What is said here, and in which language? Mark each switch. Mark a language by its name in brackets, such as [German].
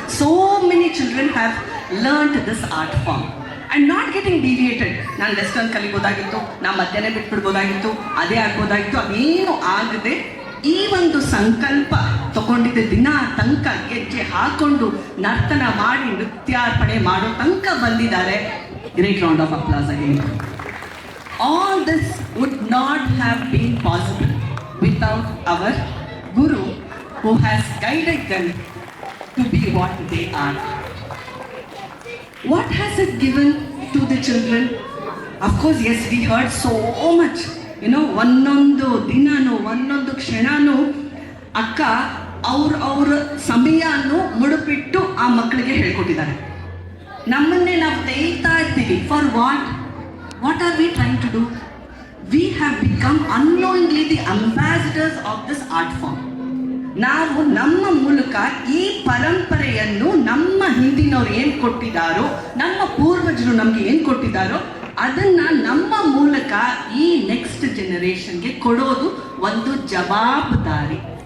[English] So many children have learned this art form and not getting deviated. [Kannada] ನಾನು western ಕಲಿಬೋದಾಗಿತ್ತು, ನಾನು ಮಧ್ಯಾಹ್ನ ಬಿಟ್ಬಿಡ್ಬೋದಾಗಿತ್ತು, ಅದೇ ಆಗ್ಬೋದಾಗಿತ್ತು. ಅದೇನು ಆಗದೆ ಈ ಒಂದು ಸಂಕಲ್ಪ ತಗೊಂಡಿದ್ದ ದಿನ ತನಕ ಗೆಜ್ಜೆ ಹಾಕೊಂಡು ನರ್ತನ ಮಾಡಿ ನೃತ್ಯಾರ್ಪಣೆ ಮಾಡೋ ತನಕ ಬಂದಿದ್ದಾರೆ. [English] Great round of applause again. All this would not have been possible without our Guru who has guided them to be what they are. What has it given to the children? Of course, yes, we heard so much. [Kannada] ಒಂದೊಂದು ದಿನನೂ ಒಂದೊಂದು ಕ್ಷಣನೂ ಅಕ್ಕ ಅವ್ರ ಸಮಯವನ್ನು ಮುಡುಪಿಟ್ಟು ಆ ಮಕ್ಕಳಿಗೆ ಹೇಳ್ಕೊಟ್ಟಿದ್ದಾರೆ. ನಮ್ಮನ್ನೇ ನಾವು ತೆಗಿತಾ ಇರ್ತೀವಿ. [English] For what are we trying to do? We have become annoyingly the ambassadors of this art form. [Kannada] ನಾವು ನಮ್ಮ ಮೂಲಕ ಈ ಪರಂಪರೆಯನ್ನು ನಮ್ಮ ಹಿಂದಿನವ್ರು ಏನು ಕೊಟ್ಟಿದ್ದಾರೋ, ನಮ್ಮ ಪೂರ್ವಜರು ನಮ್ಗೆ ಏನು ಕೊಟ್ಟಿದ್ದಾರೋ ಅದನ್ನ ನಮ್ಮ ಮೂಲಕ ಈ ನೆಕ್ಸ್ಟ್ ಜನರೇಷನ್ಗೆ ಕೊಡೋದು ಒಂದು ಜವಾಬ್ದಾರಿ.